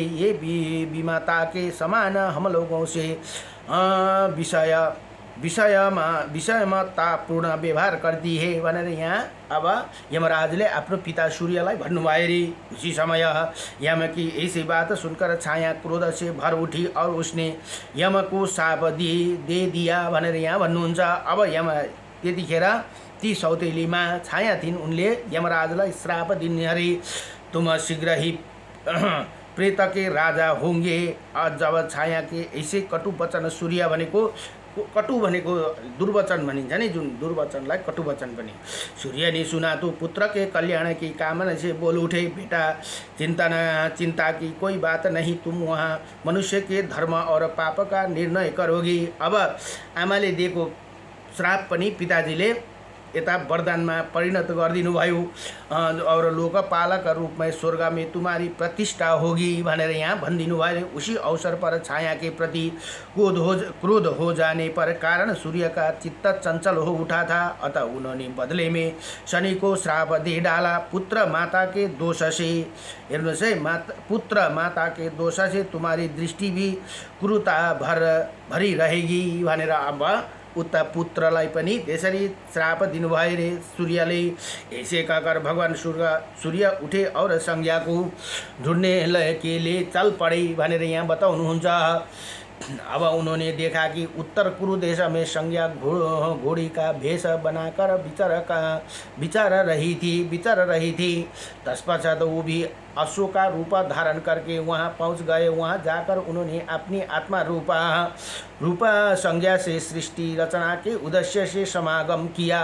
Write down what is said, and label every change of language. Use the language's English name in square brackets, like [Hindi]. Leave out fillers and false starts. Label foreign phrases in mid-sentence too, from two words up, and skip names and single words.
[Hindi] ये विमाता के समान हम लोगों से विषयमा तापूर्ण व्यवहार करती है [Nepali] भनेर यहाँ अब यमराजले आफ्नो पिता सूर्यलाई भन्नुभयो रे। [Hindi] उसी समय यम की ऐसी बात सुनकर छाया क्रोध से भर उठी और उसने यम को शाप दे दिया [Nepali] भनेर यहाँ भन्नुहुन्छ। अब यम त्यतिखेर ती सौतेलीमा छाया थिइन्, उनले यमराजलाई श्राप दिने अरे, [Hindi] तुम शीघ्र ही प्रेत के राजा होंगे। जब छाया के ऐसे कटु वचन, [Nepali] सूर्य भनेको कटु भनेको दुर्वचन भनिन्छ नि, जुन दुर्वचनलाई कटु वचन पनि। [Hindi] सूर्य ने सुना तो पुत्र के कल्याण की कामना से बोल उठे, बेटा चिंता की कोई बात नहीं, तुम वहाँ मनुष्य के धर्म और पाप का निर्णय करोगी। [Nepali] अब आमाले दिएको श्राप पनि पिताजीले यता वरदानमा परिणत गरिदिनु भयो [Hindi] और लोकपालक रूप में स्वर्ग में तुम्हारी प्रतिष्ठा होगी [Nepali] भनेर यहाँ भनिदिनु भयो। [Hindi] उसी अवसर पर छाया के प्रति क्रोध हो जाने पर कारण सूर्य का चित्त चंचल हो उठा था, अतः उन्होंने बदले में शनि को श्राप दे डाला। पुत्र माता के दोष से, [Nepali] हेर्नुहोस् है, [Hindi] पुत्र माता के दोष से तुम्हारी दृष्टि भी क्रूरता भरी रहेगी [Nepali] भनेर अब उता पुत्रलाई पनि त्यसरी श्राप दिनुभयो रे सूर्यले। [Hindi] ऐसे कहकर भगवान सूर्य उठे और संज्ञा को ढूंढने के लिए चल पड़े [Nepali] भनेर यहाँ बताउनुहुन्छ। [Hindi] अब उन्होंने देखा कि उत्तर कुरु देश में संज्ञा घोड़ी का भेष बनाकर विचार रही थी। तत्पश्चात वो भी अश्व का रूप धारण करके वहाँ पहुँच गए। वहाँ जाकर उन्होंने अपनी आत्मा रूपा संज्ञा से सृष्टि रचना के उद्देश्य से समागम किया।